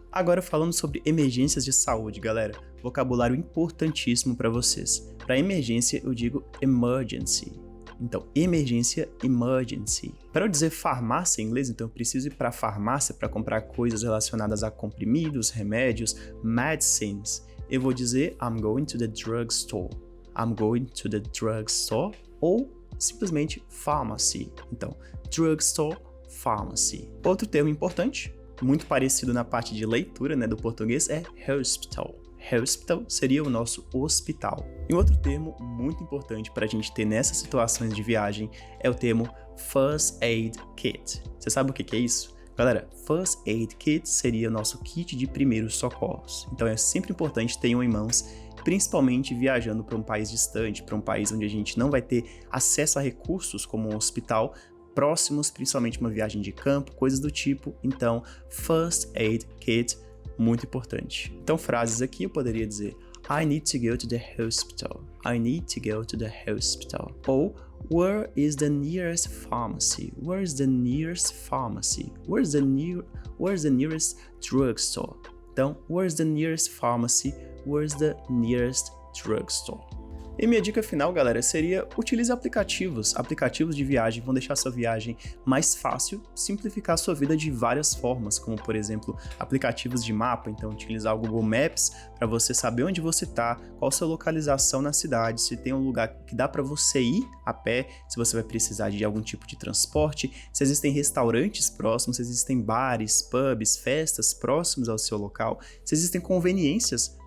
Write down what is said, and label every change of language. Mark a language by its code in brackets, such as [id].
[pt] Agora, falando sobre emergências de saúde, galera, vocabulário importantíssimo para vocês. Para emergência, eu digo emergency. Então, emergência, emergency. Para eu dizer farmácia em inglês, então eu preciso ir para a farmácia para comprar coisas relacionadas a comprimidos, remédios, medicines. Eu vou dizer [en] I'm going to the drugstore. I'm going to the drugstore. [pt] Ou simplesmente pharmacy. Então, drugstore, pharmacy. Outro termo importante, muito parecido na parte de leitura, né, do português, é hospital. Hospital seria o nosso hospital. E outro termo muito importante para a gente ter nessas situações de viagem é o termo First Aid Kit. Você sabe o que é isso? Galera, First Aid Kit seria o nosso kit de primeiros socorros. Então é sempre importante ter um em mãos, principalmente viajando para um país distante, para um país onde a gente não vai ter acesso a recursos como um hospital próximos, principalmente uma viagem de campo, coisas do tipo. Então, First Aid Kit, muito importante. Então, frases aqui eu poderia dizer [en] I need to go to the hospital. I need to go to the hospital. [pt] Ou [en] where is the nearest pharmacy? Where is the nearest pharmacy? Where's the nearest drugstore? [pt] Então, [en] where's the nearest pharmacy? Where's the nearest drugstore? [pt] E minha dica final, galera, seria utilize aplicativos. Aplicativos de viagem vão deixar sua viagem mais fácil, simplificar sua vida de várias formas, como por exemplo, aplicativos de mapa. Então, utilizar o Google Maps para você saber onde você está, qual a sua localização na cidade, se tem um lugar que dá para você ir a pé, se você vai precisar de algum tipo de transporte, se existem restaurantes próximos, se existem bares, pubs, festas próximos ao seu local, se existem conveniências